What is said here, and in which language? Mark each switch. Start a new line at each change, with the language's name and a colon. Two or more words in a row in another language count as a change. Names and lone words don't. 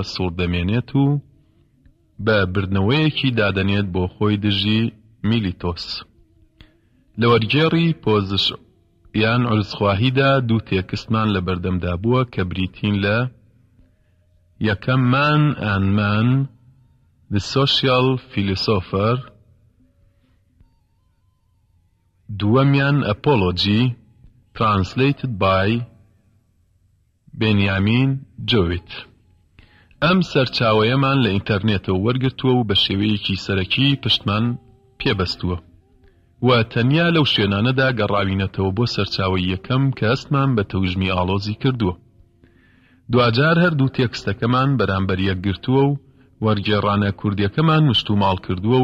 Central Kurdish: سوور دەمێنێت و بە بردنەوەیەکی دادەنێت بۆ خۆی دژی میلیتۆس لە وەرگێڕی پۆزش یان عرزخواهیدا دوو تێکستمان لە بەردەمدا بووە کە بریتین لە یەکەم مان and man the social philosopher دووەمیان
English: apology translated by
Central Kurdish: بنیامین جۆویت ئەم سەرچاوەیەمان لە ئینتەرنێتەوە وەرگرتووە و بە شێوەیەکی سەرەکی پشتمان پێبەستووە و تەنیا لەو شوێنانەدا گەڕاوینەتەوە بۆ سەرچاوەی یەکەم کە ئەستمان بە تەوژمی ئاڵۆزی کردووە دوجار هەردوو تێکستەکەمان بەرامبەر یەکگرتووە و وەرگێڕانە کوردیەکەمان مشتوماڵ کردووە